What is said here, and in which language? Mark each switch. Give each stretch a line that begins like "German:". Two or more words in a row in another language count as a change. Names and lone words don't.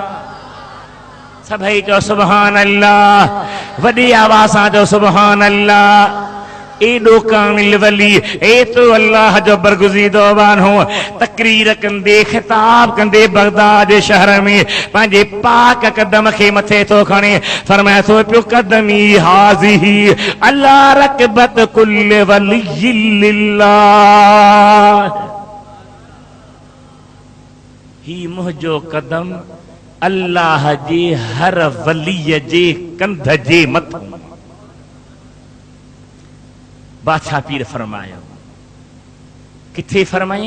Sindhi: सभई चो
Arabic: سبحان الله,
Sindhi: वॾी आवाज़ सां चो
Arabic: سبحان الله.
Sindhi: एॾो कामिल वली, एतिरो अल्लाह जो बरगुज़ीदो वानो, तकरीर कंदे खिताब कंदे बगदाद शहर में पंहिंजे पाक कदम खे मथे थो खणे, फरमाए थो पियो
Arabic: قدمي هذه على رقبة كل ولي الله,
Sindhi: ही मुंहिंजो कदम अल्लाह जे हर वलीय जे कंध जे मथां। बादशाह पीर फरमायो, किथे फरमाई?